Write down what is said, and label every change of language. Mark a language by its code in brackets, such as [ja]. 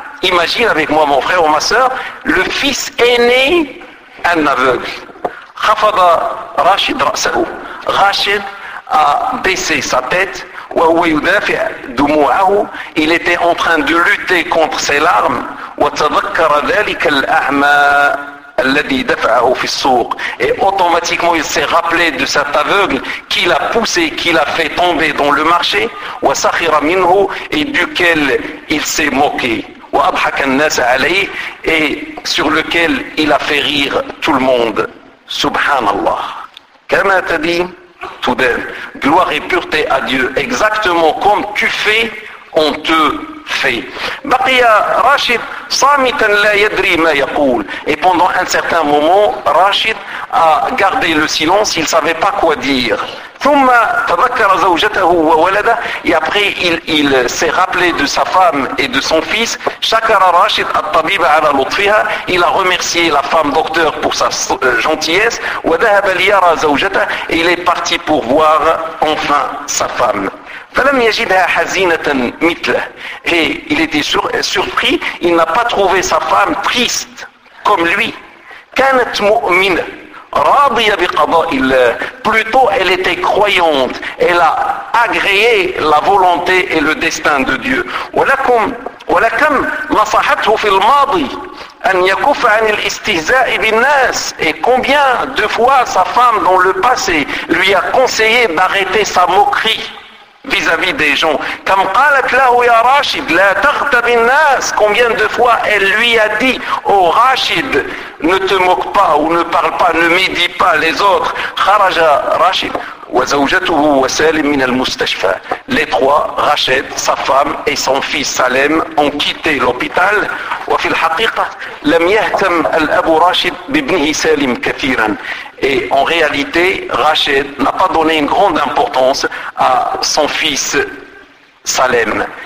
[fr] Imagine avec moi mon frère ou ma soeur, le fils aîné un aveugle. [ar] خفض راشد رأسه. [fr] Rachid a baissé sa tête. [ar] وهو يدافع دموعه. [fr] Il était en train de lutter contre ses larmes. [ar] وتذكر ذلك الاعمى الذي دفعه في السوق. [fr] Et automatiquement il s'est rappelé de cet aveugle qui l'a poussé, qui l'a fait tomber dans le marché. [ar] وسخر منه, [fr] et duquel il s'est moqué. [ar] وأضحك الناس عليه, [fr] et sur lequel il a fait rire tout le monde. [ar] Subhanallah. كما تدي تدان. [fr] Gloire et pureté à Dieu. Exactement comme tu fais, on te fait. [ar] بقي راشد صامتا لا يدري ما يقول. [fr] Et pendant un certain moment, Rachid a gardé le silence, il ne savait pas quoi dire. [ar] ثم تذكر زوجته وولده. [fr] Et après, il s'est rappelé de sa femme et de son fils. [ar] شكر راشد الطبيب على لطفها. [fr] Il a remercié la femme docteur pour sa gentillesse. [ar] وذهب ليرى زوجته. [fr] Et il est parti pour voir enfin sa femme. [ar] فلم يجدها حزينة مثله. [fr] Et il était surpris, il n'a pas trouvé sa femme triste comme lui. [ar] كانت مؤمنة راضية بقضاء الله. [fr] Plutôt, elle était croyante, elle a agréé la volonté et le destin de Dieu. [ar] ولكم نصحته في الماضي أن يكف عن الاستهزاء بالناس. [fr] Et combien de fois sa femme dans le passé lui a conseillé d'arrêter sa moquerie vis-à-vis des gens. [ar] كم قالت له يا راشد لا تغتب الناس. [fr] Combien de fois elle lui a dit, oh Rachid, ne te moque pas ou ne parle pas, ne médis pas les autres. [ar] خرج راشد وزوجته وسالم من المستشفى. [fr] Les trois, Rachid, sa femme et son fils Salem, ont quitté l'hôpital. [ar] وفي الحقيقة لم يهتم الأب راشد بابنه سالم كثيرا. [fr] Et en réalité, Rachid n'a pas donné une grande importance à son fils Salem.